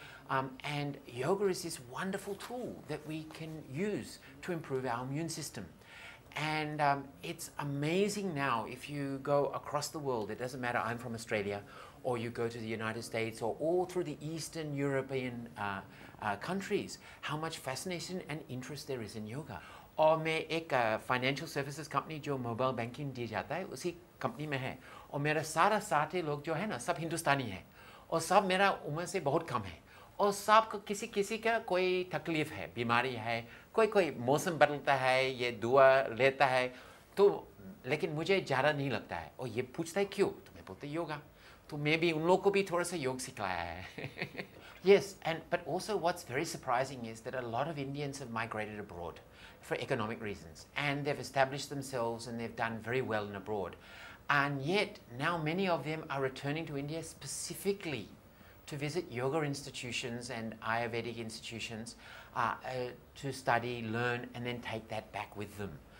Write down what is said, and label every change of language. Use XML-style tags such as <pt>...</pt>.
<en>And yoga is this wonderful tool that we can use to improve our immune system. And it's amazing now, if you go across the world, it doesn't matter, I'm from Australia, or you go to the United States, or all through the Eastern European countries, how much fascination and interest there is in yoga.</en> <hi>और मैं एक financial services company जो mobile banking दी जाता है उसी company में है, और मेरा सारा साथी लोग जो है ना सब हिंदुस्तानी है, और सब मेरा उम्र से बहुत कम है, और सब को किसी का कोई तकलीफ है, बीमारी है, कोई मौसम बदलता है, ये दुआ लेता है, तो लेकिन मुझे ज़्यादा नहीं लगता है, और ये पूछता है क्यों, तो मैं बोलता योगा, तो मैं भी उन लोगों को भी थोड़ा सा योग सिखाया है.</hi> <en>Yes, but also what's very surprising is that a lot of Indians have migrated abroad for economic reasons, and they've established themselves and they've done very well in abroad. And yet now many of them are returning to India specifically to visit yoga institutions and Ayurvedic institutions to study, learn, and then take that back with them.</en>